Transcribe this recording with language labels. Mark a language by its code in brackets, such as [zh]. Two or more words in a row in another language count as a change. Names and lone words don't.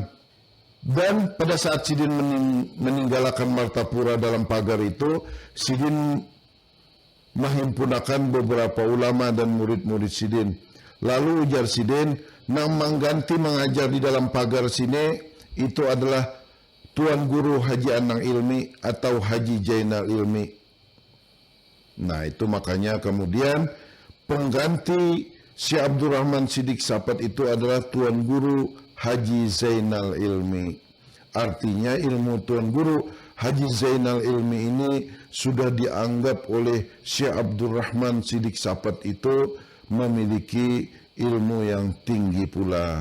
[id] Dan pada saat Sidin meninggalkan Martapura dalam pagar itu, Sidin menghimpunakan beberapa ulama dan murid-murid Sidin. [bjn] Lalu ujar Sidin, nang mengganti mengajar di dalam pagar sini itu adalah Tuan Guru Haji Anang Ilmi atau Haji Jainal Ilmi. [id] Nah itu makanya kemudian pengganti Syekh Abdurrahman Siddiq Sapat itu adalah Tuan Guru Haji Zainal Ilmi. Artinya ilmu Tuan Guru Haji Zainal Ilmi ini sudah dianggap oleh Syekh Abdurrahman Siddiq Sapat itu memiliki ilmu yang tinggi pula.